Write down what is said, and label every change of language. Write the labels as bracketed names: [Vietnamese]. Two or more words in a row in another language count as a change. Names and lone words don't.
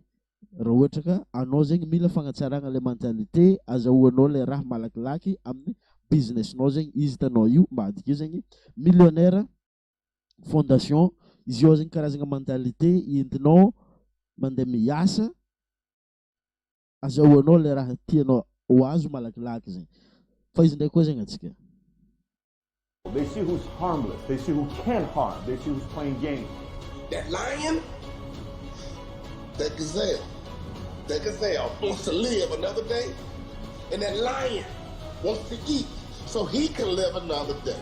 [Malagasy] Raha ohatra ka anao zegny mila fagnatsaragna le mentalité, azahoanao le raha malakilaky amin'ny businessnao zegny. Izy tanao io ambadiky io zegny [French] millionnaire fondation. [Malagasy] Izy io zegny karazagna mentalité entinao mandeha miasa, azahoanao le raha tianao ho azo malakilaky zegny. Fa izy ndraiky koa zegny atsika. [English] They see who's harmless. They see who can harm. They see who's playing games. That lion, that gazelle wants to live another day, and that lion wants to eat so he can live another day.